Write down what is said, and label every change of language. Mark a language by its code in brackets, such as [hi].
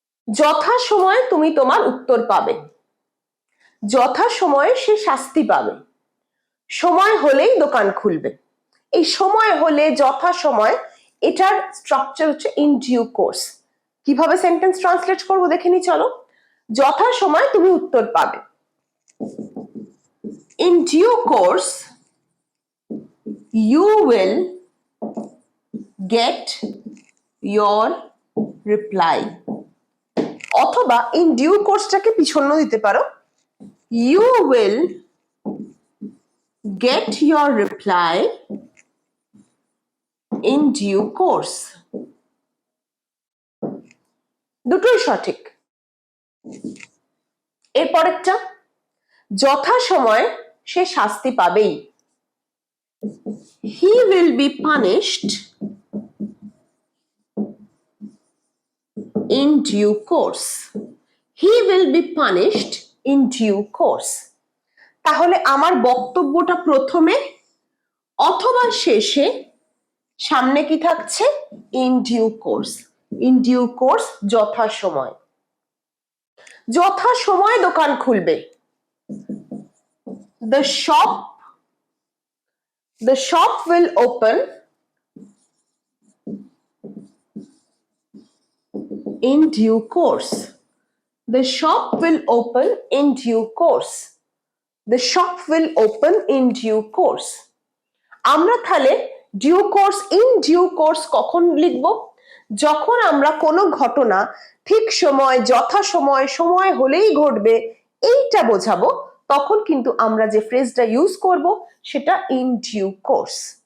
[bn] যথাসময়ে তুমি তোমার উত্তর পাবে, যথাসময়ে সে শাস্তি পাবে, সময় হলেই দোকান খুলবে। এই সময় হলে, যথাসময়, এটার স্ট্রাকচার হচ্ছে [en] In due course. [bn] কিভাবে সেন্টেন্স ট্রান্সলেট করবো দেখে নি, চলো। যথাসময় তুমি উত্তর পাবে। [en] in due course you will get your reply, [bn] অথবা [en] in due course-টাকে [bn] পিছন্ন দিতে পারো, [en] you will get your reply in due course। [bn] দুটোই সঠিক। এরপরেরটা, যথাসময়ে সে শাস্তি পাবেই। [en] he will be punished in due course। he will be punished in due course। [bn] তাহলে আমার বক্তব্যটা প্রথমে অথবা শেষে, সামনে কি থাকছে? [en] In due course. In due course, [bn] যথাসময়। যথাসময় দোকান খুলবে। [en] the shop will open in due course। the shop will open in due course। the shop will open in due course। [bn] আমরা তাহলে due course, [en] in due course [bn] কখন লিখবো? যখন আমরা কোনো ঘটনা ঠিক সময়, যথাসময়, সময় হলেই ঘটবে এইটা বোঝাবো, তখন কিন্তু আমরা যে ফ্রেজটা ইউজ করব সেটা [en] In due course.